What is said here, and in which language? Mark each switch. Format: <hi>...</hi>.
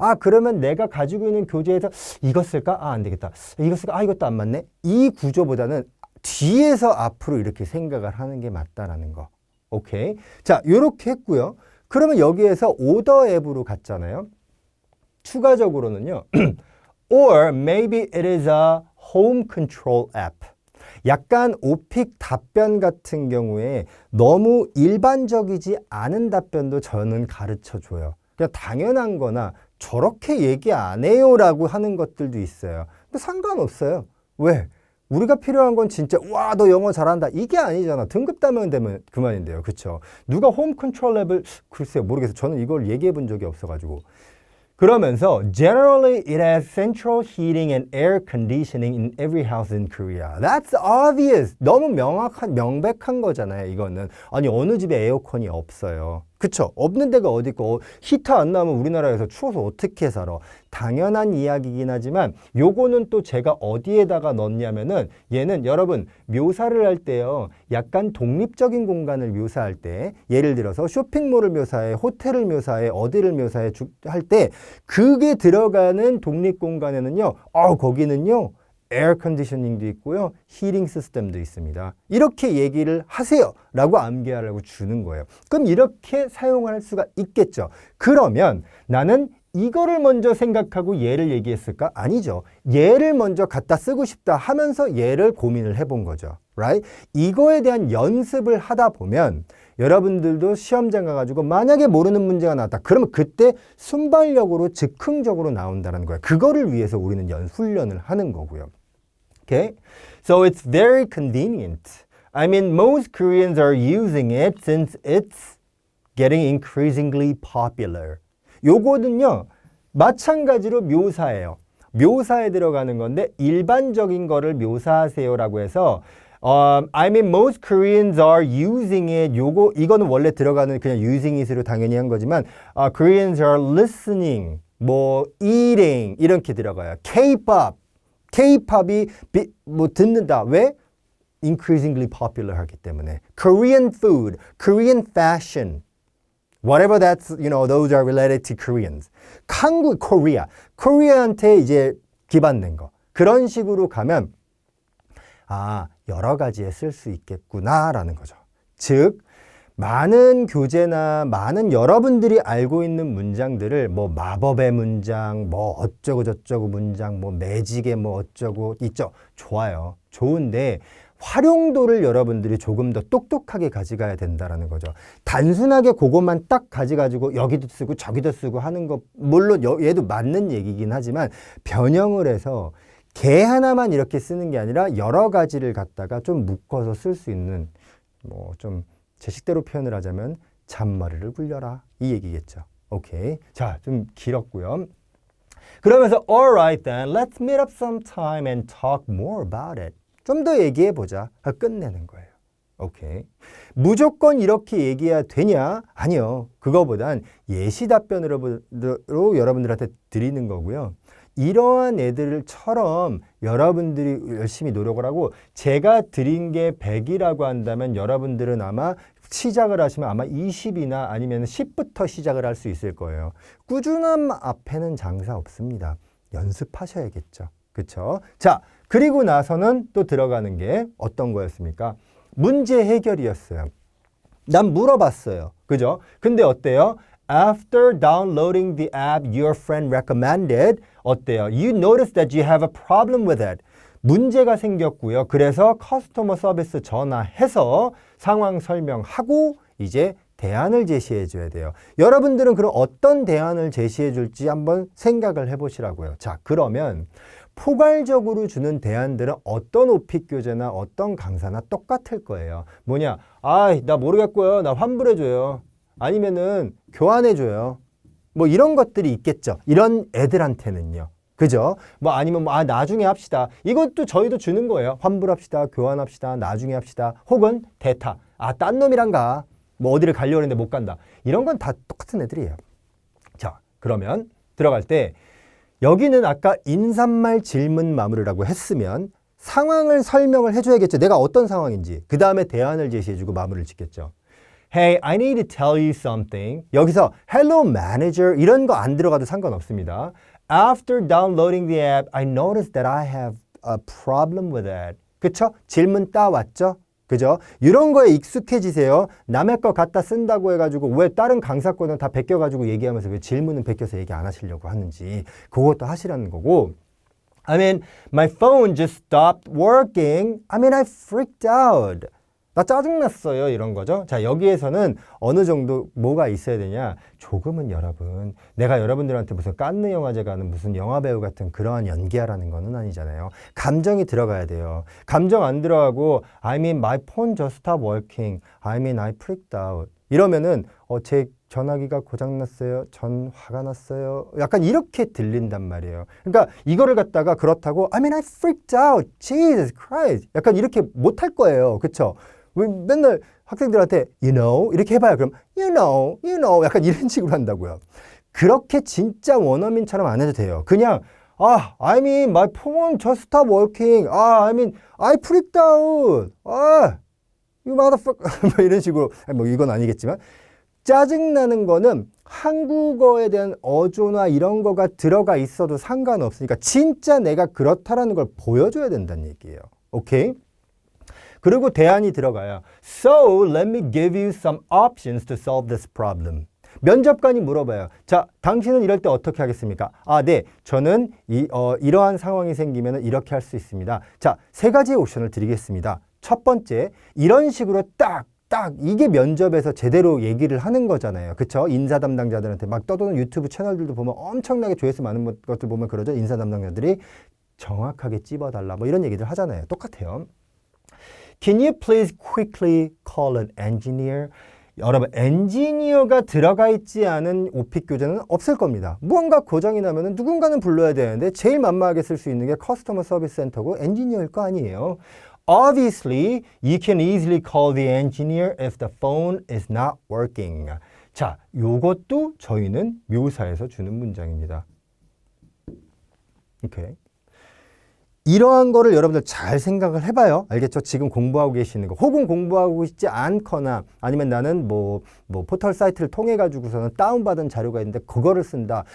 <ko>그러면 내가 가지고 있는 교재에서 이거 쓸까? 안 되겠다. 이거 쓸까? 이것도 안 맞네. 이 구조보다는 뒤에서 앞으로 이렇게 생각을 하는 게 맞다라는 거. 오케이. 자, 요렇게 했고요. 그러면 여기에서 오더 앱으로 갔잖아요. 추가적으로는요.</ko> <en>Or maybe it is a home control app.</en> <ko>약간 오픽 답변 같은 경우에 너무 일반적이지 않은 답변도 저는 가르쳐 줘요. 그냥 당연한 거나 저렇게 얘기 안 해요 라고 하는 것들도 있어요. 근데 상관없어요. 왜? 우리가 필요한 건 진짜 와, 너 영어 잘한다. 이게 아니잖아. 등급 따면 되면 그만인데요. 그렇죠? 누가 홈 컨트롤 앱을 글쎄요. 모르겠어요. 저는 이걸 얘기해 본 적이 없어가지고. 그러면서</ko> <en>Generally, it has central heating and air conditioning in every house in Korea. That's obvious.</en> <ko>너무 명백한 거잖아요, 이거는. 아니, 어느 집에 에어컨이 없어요. 그쵸? 없는 데가 어디 있고 히터 안 나오면 우리나라에서 추워서 어떻게 살아? 당연한 이야기긴 하지만 요거는 또 제가 어디에다가 넣냐면은 얘는 여러분 묘사를 할 때요. 약간 독립적인 공간을 묘사할 때 예를 들어서 쇼핑몰을 묘사해, 호텔을 묘사해, 어디를 묘사해 할 때 그게 들어가는 독립 공간에는요. 거기는요. 에어 컨디셔닝도 있고요. 히팅 시스템도 있습니다. 이렇게 얘기를 하세요 라고 암기하라고 주는 거예요. 그럼 이렇게 사용할 수가 있겠죠. 그러면 나는 이거를 먼저 생각하고 얘를 얘기했을까? 아니죠. 얘를 먼저 갖다 쓰고 싶다 하면서 얘를 고민을 해본 거죠.</ko> <en>Right?</en> <ko>이거에 대한 연습을 하다 보면 여러분들도 시험장 가가지고 만약에 모르는 문제가 나왔다. 그러면 그때 순발력으로 즉흥적으로 나온다는 거예요. 그거를 위해서 우리는 훈련을 하는 거고요.</ko> <en>Okay? So it's very convenient. Most Koreans are using it since it's getting increasingly popular.</en> <ko>요거는요, 마찬가지로 묘사예요. 묘사에 들어가는 건데 일반적인 거를 묘사하세요라고 해서</ko> <en>most Koreans are using it.</en> <ko>이거는 원래 들어가는 그냥</ko> <en>using it</en> <ko>으로 당연히 한 거지만</ko> <en>Koreans are listening, eating</en> <ko>이렇게 들어가요. K-pop이 듣는다. 왜?</ko> <en>Increasingly popular</en> <ko>하기 때문에.</ko> <en>Korean food, Korean fashion, whatever that's, those are related to Koreans.</en> <ko>한국, Korea한테 이제 기반된 거. 그런 식으로 가면 여러 가지에 쓸 수 있겠구나라는 거죠. 즉, 많은 교재나 많은 여러분들이 알고 있는 문장들을 뭐 마법의 문장, 뭐 어쩌고 저쩌고 문장, 뭐 매직의 뭐 어쩌고 있죠. 좋아요. 좋은데 활용도를 여러분들이 조금 더 똑똑하게 가져가야 된다라는 거죠. 단순하게 그것만 딱 가져가지고 여기도 쓰고 저기도 쓰고 하는 것 물론 얘도 맞는 얘기긴 하지만 변형을 해서 개 하나만 이렇게 쓰는 게 아니라 여러 가지를 갖다가 좀 묶어서 쓸 수 있는 뭐 좀 제 식대로 표현을 하자면 잔머리를 굴려라 이 얘기겠죠. 오케이. 자, 좀 길었고요. 그러면서</ko> <en>alright then, let's meet up sometime and talk more about it.</en> <ko>좀 더 얘기해 보자. 끝내는 거예요. 오케이. 무조건 이렇게 얘기해야 되냐? 아니요. 그거보단 예시 답변으로 여러분들한테 드리는 거고요. 이러한 애들처럼 여러분들이 열심히 노력을 하고 제가 드린 게 100이라고 한다면 여러분들은 아마 시작을 하시면 아마 20이나 아니면 10부터 시작을 할 수 있을 거예요. 꾸준함 앞에는 장사 없습니다. 연습하셔야겠죠. 그렇죠? 자, 그리고 나서는 또 들어가는 게 어떤 거였습니까? 문제 해결이었어요. 난 물어봤어요. 그죠? 근데 어때요?</ko> <en>After downloading the app your friend recommended,</en> <ko>어때요?</ko> <en>You notice that you have a problem with it.</en> <ko>문제가 생겼고요. 그래서 커스터머 서비스 전화해서 상황 설명하고 이제 대안을 제시해 줘야 돼요. 여러분들은 그럼 어떤 대안을 제시해 줄지 한번 생각을 해 보시라고요. 자, 그러면 포괄적으로 주는 대안들은 어떤 오픽 교재나 어떤 강사나 똑같을 거예요. 뭐냐? 나 모르겠고요. 나 환불해 줘요. 아니면은 교환해 줘요. 뭐 이런 것들이 있겠죠. 이런 애들한테는요. 그죠? 뭐 아니면 나중에 합시다. 이것도 저희도 주는 거예요. 환불합시다. 교환합시다. 나중에 합시다. 혹은 대타. 딴 놈이랑 가. 뭐 어디를 가려고 했는데 못 간다. 이런 건 다 똑같은 애들이에요. 자, 그러면 들어갈 때 여기는 아까 인사말 질문 마무리라고 했으면 상황을 설명을 해줘야겠죠. 내가 어떤 상황인지. 그 다음에 대안을 제시해주고 마무리를 짓겠죠.</ko> <en>Hey, I need to tell you something.</en> <ko>여기서</ko> <en>Hello Manager</en> <ko>이런 거 안 들어가도 상관없습니다.</ko> <en>After downloading the app, I noticed that I have a problem with it.</en> <ko>그쵸? 질문 따왔죠? 그죠? 이런 거에 익숙해지세요. 남의 거 갖다 쓴다고 해가지고 왜 다른 강사 거는 다 베껴가지고 얘기하면서 왜 질문은 베껴서 얘기 안 하시려고 하는지 그것도 하시라는 거고.</ko> <en>I mean, my phone just stopped working. I mean, I freaked out.</en> <ko>나 짜증났어요. 이런 거죠. 자, 여기에서는 어느 정도 뭐가 있어야 되냐. 조금은 여러분, 내가 여러분들한테 무슨 깐느 영화제 가는 무슨 영화배우 같은 그러한 연기하라는 거는 아니잖아요. 감정이 들어가야 돼요. 감정 안 들어가고</ko> <en>I mean my phone just stopped working. I mean I freaked out.</en> <ko>이러면은 제 전화기가 고장났어요. 전 화가 났어요. 약간 이렇게 들린단 말이에요. 그러니까 이거를 갖다가 그렇다고</ko> <en>I mean I freaked out. Jesus Christ.</en> <ko>약간 이렇게 못할 거예요. 그렇죠? 왜 맨날 학생들한테</ko> <en>you know</en> <ko>이렇게 해봐요. 그럼</ko> <en>you know</en> <ko>약간 이런 식으로 한다고요. 그렇게 진짜 원어민처럼 안 해도 돼요. 그냥</ko> <en>I mean my phone just stopped working. I mean I freaked out. you motherfucker.</en> <ko>뭐 이런 식으로 뭐 이건 아니겠지만 짜증나는 거는 한국어에 대한 어조나 이런 거가 들어가 있어도 상관없으니까 진짜 내가 그렇다라는 걸 보여줘야 된다는 얘기예요. 오케이? 그리고 대안이 들어가요.</ko> <en>So let me give you some options to solve this problem.</en> <ko>면접관이 물어봐요. 자, 당신은 이럴 때 어떻게 하겠습니까? 네, 저는 이러한 상황이 생기면 이렇게 할 수 있습니다. 자, 3가지의 옵션을 드리겠습니다. 첫 번째, 이런 식으로 딱 이게 면접에서 제대로 얘기를 하는 거잖아요. 그쵸? 인사 담당자들한테 막 떠도는 유튜브 채널들도 보면 엄청나게 조회수 많은 것들 보면 그러죠. 인사 담당자들이 정확하게 찝어달라 뭐 이런 얘기들 하잖아요. 똑같아요.</ko> <en>Can you please quickly call an engineer?</en> <ko>여러분, 엔지니어가 들어가 있지 않은 오픽 교재는 없을 겁니다. 무언가 고장이 나면 누군가는 불러야 되는데 제일 만만하게 쓸 수 있는 게 커스터머 서비스 센터고 엔지니어일 거 아니에요.</ko> <en>Obviously, you can easily call the engineer if the phone is not working.</en> <ko>자, 요것도 저희는 묘사에서 주는 문장입니다. 오케이. 이러한 거를 여러분들 잘 생각을 해봐요. 알겠죠? 지금 공부하고 계시는 거. 혹은 공부하고 있지 않거나 아니면 나는 뭐 포털 사이트를 통해 가지고서는 다운받은 자료가 있는데 그거를 쓴다.</ko>